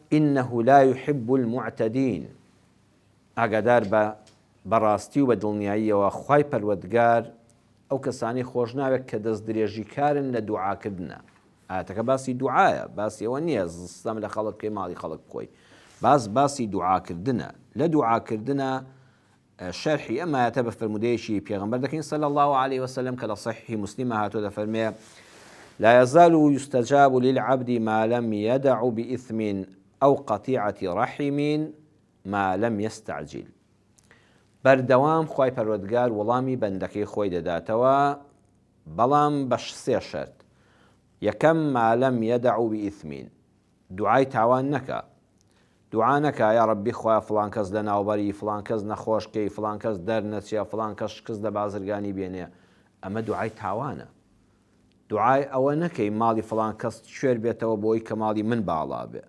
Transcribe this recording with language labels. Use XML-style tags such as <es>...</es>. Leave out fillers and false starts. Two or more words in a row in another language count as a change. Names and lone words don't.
<ar>إنه لا يحب المعتدين</ar> <ckb>ئاگادار بەڕاستی و بە دڵنیاییەوە خوای پەروەردگار ئەو کەسانی خۆش ناوێت کە دەست درێژی کارن لە دوعاکردنە. ئاەتەکە باسی دوعایە، باسی ئەوە نییە زستەم لە خەڵک پێی ماڵی خەڵک بخۆی، باسی دوعاکردنە. لە دوعاکردنە شەرحی ئەم ئاەتە بە فرمودەیەکی پێغەمبەر دەکەین</ckb> <ar>صلی الله عليه وسلم</ar> <ckb>کە لە صحیح مسلم هاتووە دەفەرمێ</ckb> <ar>لا يزال يستجاب للعبد ما لم يدع بإثم أو قطيعة رحم ما لم يستعجل.</ar> <ckb>بەردەوام خوای پەروەردگار وەڵامی بەندەکەی خۆی دەداتەوە، بەڵام بە سێ شەرت.</ckb> <ar>یەکەم ما لم يدع بإثم،</ar> <ckb>دوعای تاوان نەکە. دوعا نەکە</ckb> <ar>یا ڕەبی</ar> <ckb>خوایە فڵان کەس لە ناوبەری، فڵان کەس نەخۆشکەی، فڵان کەس دەرنەچێ، فڵان کەس شکست لە بازرگانی بێنێ. ئەمە دوعای تاوانە. دوعای ئەوە نەکەی ماڵی فڵان کەس شوێر بێتەوە بۆی کە ماڵی من باڵا بێ.</ckb>